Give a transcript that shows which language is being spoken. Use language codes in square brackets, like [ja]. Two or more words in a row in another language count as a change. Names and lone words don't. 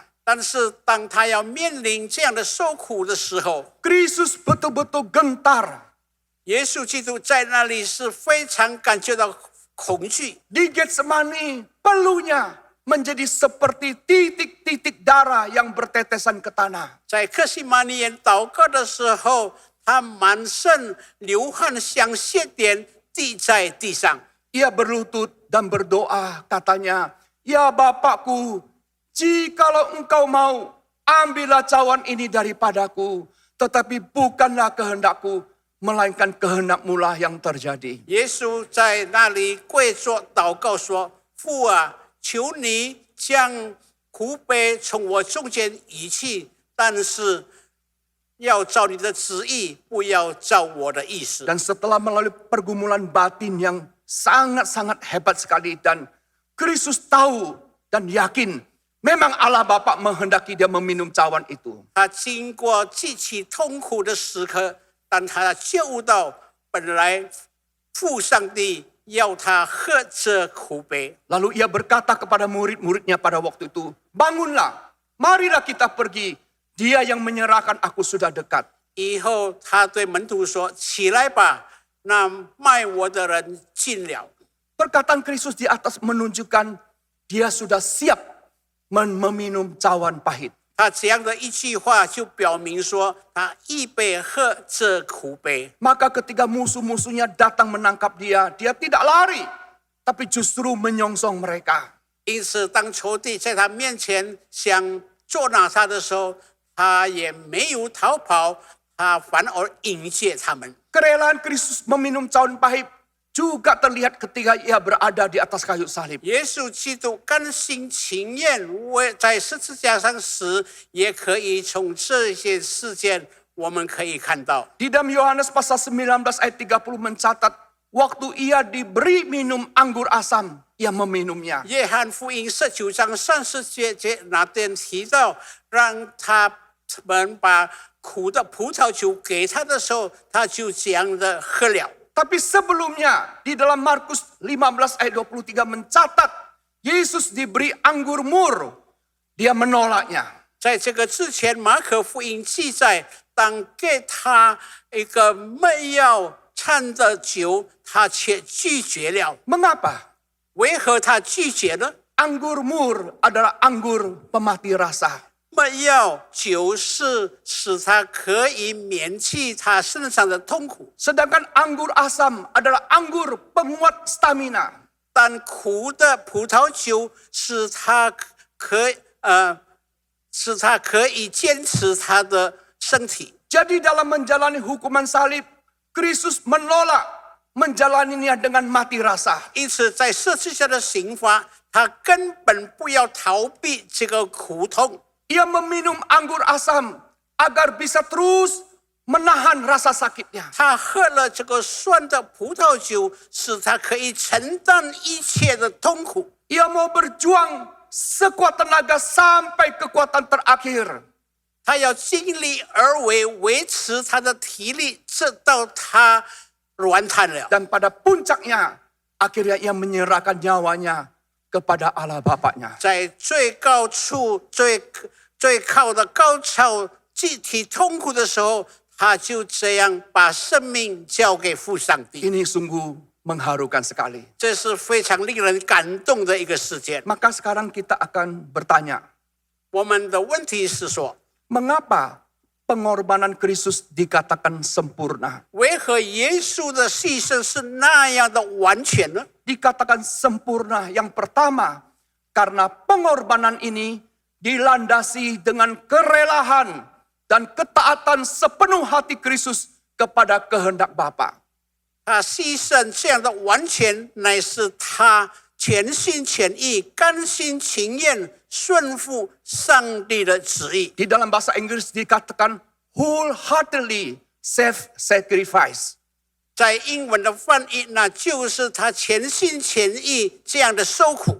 [zh] 但是当他要面临这样的受苦的时候， [id] Kristus betul-betul gentar. [zh] 耶稣基督在那里是非常感觉到恐惧。 [id] Di Getsemani, peluhnya menjadi seperti titik-titik darah yang bertetesan ke tanah. [zh] 在客西马尼园祷告的时候，他满身流汗，像血点滴在地上。 [id] Ia berlutut dan berdoa, katanya, "Ya Bapakku, jikalau engkau mau, ambillah cawan ini daripadaku, tetapi bukanlah kehendakku, melainkan kehendakmu lah yang terjadi." [zh] 耶稣在那里跪着祷告说：“父啊，求你将苦杯从我中间移去，但是要照你的旨意，不要照我的意思。” [id] Dan setelah melalui pergumulan batin yang sangat-sangat hebat sekali, dan Kristus tahu dan yakin memang Allah Bapa menghendaki dia meminum cawan itu. [zh] 他经过极其痛苦的时刻，但他觉悟到本来父上帝要他喝这苦杯。 [id] Lalu ia berkata kepada murid-muridnya pada waktu itu, "Bangunlah, marilah kita pergi. Dia yang menyerahkan aku sudah dekat." [zh] 以后他对门徒说：“起来吧，那卖我的人近了。” [id] Perkataan Kristus di atas menunjukkan dia sudah siap meminum cawan pahit. [zh] 他这样的一句话就表明说，他预备喝这苦杯。 [id] Maka ketika musuh-musuhnya datang menangkap dia, dia tidak lari, tapi justru menyongsong mereka. [zh] 因此，当仇敌在他面前想捉拿他的时候，他也没有逃跑，他反而迎接他们。 [id] Kerelaan Kristus meminum cawan pahit juga terlihat ketika ia berada di atas kayu salib. [zh] 耶稣基督甘心情愿为在十字架上死，也可以从这些事件我们可以看到。 [id] Di dalam Yohanes pasal 19 ayat 30 mencatat, waktu ia diberi minum anggur asam, ia meminumnya. [zh] 约翰福音19章30节那边提到，让他们把苦的葡萄酒给他的时候，他就这样的喝了。 [id] Tapi sebelumnya di dalam Markus 15 ayat 23 mencatat, Yesus diberi anggur mur, dia menolaknya. [zh] 在这个之前，马可福音记载，当给他一个没药掺的酒，他却拒绝了。 [id] Mengapa? [zh] 为何他拒绝呢？ [id] Anggur mur adalah anggur pemati rasa. [zh] 没药酒是使他可以免去他身上的痛苦， [id] Sedangkan anggur asam adalah anggur penguat stamina. [zh] 但苦的葡萄酒使他可以坚持他的身体。 [id] Jadi dalam menjalani hukuman salib, Kristus menolak menjalaninya dengan mati rasa. [zh] 因此，在十字架的刑罚，他根本不要逃避这个苦痛。 [id] Ia meminum anggur asam agar bisa terus menahan rasa sakitnya. [zh] 他喝了这个酸的葡萄酒，使他可以承担一切的痛苦。 [id] Ia mau berjuang sekuat tenaga sampai kekuatan terakhir. [zh] 他要尽力而为，维持他的体力，直到他软瘫了。 [id] Dan pada puncaknya, akhirnya ia menyerahkan nyawanya kepada Allah Bapaknya. [zh] 在最高处、最靠的高潮、集体痛苦的时候，他就这样把生命交给父上帝。 [id] Ini sungguh mengharukan sekali. [zh] 这是非常令人感动的一个事件。 [id] Maka sekarang kita akan bertanya, [zh] 我们的问题是说， [id] mengapa pengorbanan Kristus dikatakan sempurna? [zh] 为何耶稣的牺牲是那样的完全呢？ [id] Dikatakan sempurna yang pertama, karena pengorbanan ini dilandasi dengan kerelaan dan ketaatan sepenuh hati Kristus kepada kehendak Bapa. [zh] 他牺牲这样的完全，乃是他全心全意、甘心情愿顺服上帝的旨意。 [id] Di dalam bahasa Inggris dikatakan [en] wholeheartedly self-sacrifice. [zh] 在英文的翻译，那就是他全心全意这样的受苦。